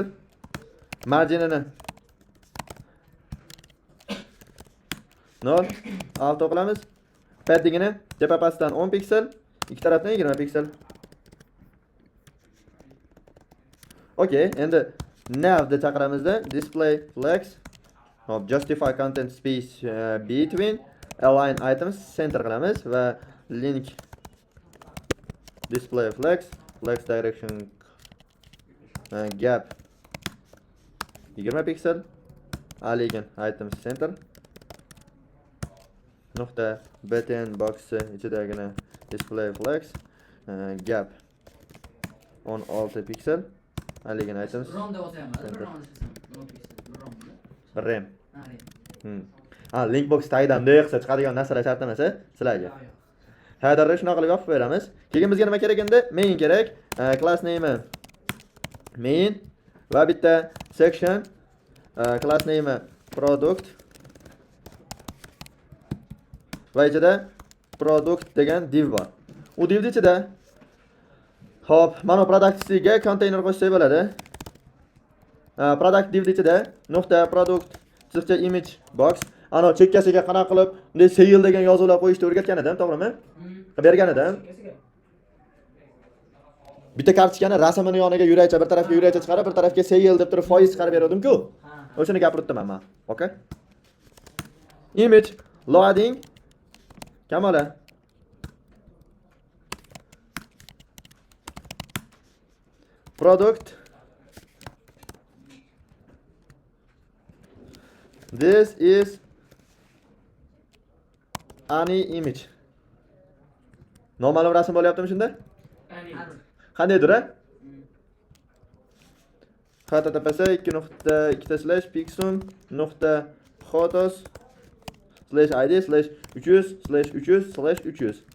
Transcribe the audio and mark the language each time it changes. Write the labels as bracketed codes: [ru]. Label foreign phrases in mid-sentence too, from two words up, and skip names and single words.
[uz] Marginini 0 6 qilamiz. Paddingini tepa pastdan 10 piksel, ikki tarafdan 20 piksel. Okay, endi nav deb chaqiramizda [en] display flex, [uz] hop [en] justify content space between align items center [uz] qilamiz va [en] link display flex direction gap 20 piksel align items center nuqta btn box ichidagina display flex gap 16 piksel align items [uz] Rom deb o'tayapman. rem Ha, rem. [en] link box [uz] tagidan bunday qilsa chiqadigan narsalar shart emas sizlarga. Headerni shunaqa qilib yopib beramiz. Keyin bizga nima kerak endi? Main kerak. [en] Class name [uz] main va bitta section [en] class name [uz] product va ichida product degan div bor. U divning ichida hop, mana productga container qo'shsak bo'ladi. Product divning ichida nuqta product chiziqcha [en] image box [uz] ana chekkasiga qanaqa qilib bunday sale degan yozuvlar qo'yishni o'rgatgan edim, to'g'rimi? Qilib bergan edim. Bitta kartochkani rasmini yoniga yuraycha, bir tarafga yuraycha chiqarib, bir tarafga sale deb turib foiz chiqarib berdim-ku. O'shani gapirdim men. [en] Okay? Image loading Kamola. Product. This is any image. [uz] Noma'lum rasm bo'lyaptimi shunda? Qandaydir a? https 2.pixum.photos/id/300/300/300.